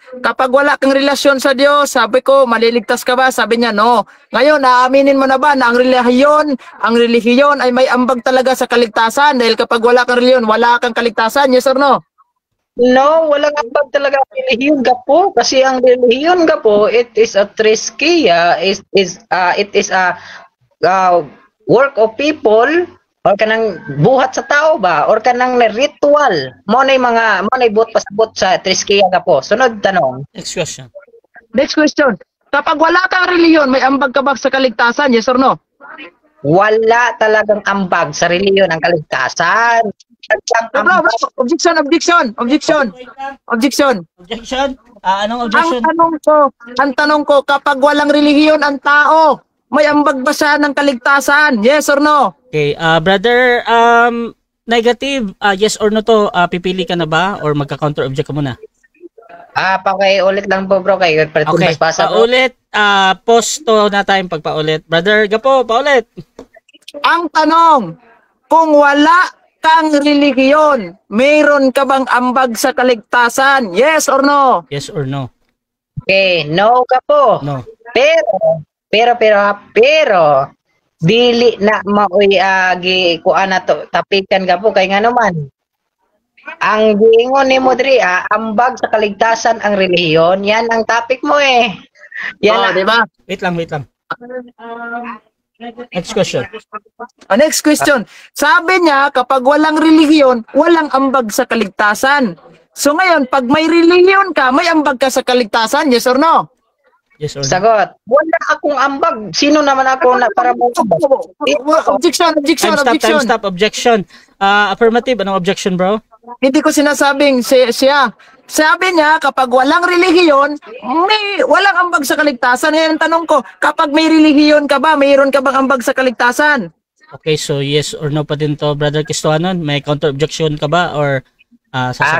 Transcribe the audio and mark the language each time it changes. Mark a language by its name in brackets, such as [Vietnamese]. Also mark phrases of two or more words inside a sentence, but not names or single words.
[Filipino] Kapag wala kang relasyon sa Diyos, sabi ko, maliligtas ka ba? Sabi niya no. Ngayon, naaminin mo na ba na ang relihiyon ay may ambag talaga sa kaligtasan? Dahil kapag wala kang reliyon, wala kang kaligtasan. [English] Yes or no? [Filipino] No, walang ambag talaga ang relihiyon ka po. Kasi ang relihiyon ka po, [English] it is a triskea, it is a work of people, or [Cebuano] kanang buhat sa tao ba, [English] or kanang ritual. [Cebuano] Mo na buhat pasabot sa triskea ka po. Sunod tanong. [English] Next question. Next question. [Filipino] Kapag wala kang reliyon, may ambag ka ba sa kaligtasan? [English] Yes or no? [Filipino] Wala talagang ambag sa relihiyon ang kaligtasan. [English] Bro, objection. Objection. Objection? [Filipino] Anong objection? Ang tanong ko, kapag walang relihiyon ang tao, may ambag ba siya ng kaligtasan? [English] Yes or no? Okay, brother, negative, yes or no to, [Filipino] pipili ka na ba or magka-counter object ka muna? Pakiulit lang po bro, kayo Okay, pasa bro. paulit, pause to na time pagpaulit. Brother, Gapo, paulit. Ang tanong, kung wala kang relihiyon, mayroon ka bang ambag sa kaligtasan? [English] Yes or no? Yes or no? [Filipino] Okay, no ka po. [English] No. [Cebuano] Pero, dili na maoy gi kuan na to tapikan gapo kay nga naman. Ang giingon ni mo diri ambag sa kaligtasan ang relihiyon, yan ang topic mo eh. Yan [Filipino] Oh, ang- di ba? [English] Wait lang, wait lang. Next question. Next question. [Filipino] Sabi niya, kapag walang relihiyon, walang ambag sa kaligtasan. So ngayon, pag may relihiyon ka, may ambag ka sa kaligtasan, [English] yes or no? Yes or no? [Filipino] Sagot. Wala akong ambag. Sino naman ako na para mo [English] Objection, objection, Time objection. stop, objection. Affirmative, [Filipino] anong objection, bro? Hindi ko sinasabing siya. Sabi niya, kapag walang relihiyon, walang ambag sa kaligtasan. Ngayon ang tanong ko, kapag may relihiyon ka ba, mayroon ka bang ambag sa kaligtasan? Okay, so [English] yes or no [Filipino] pa din to, Brother Cristohanon? May [English] counter objection [Filipino] ka ba or sasagot?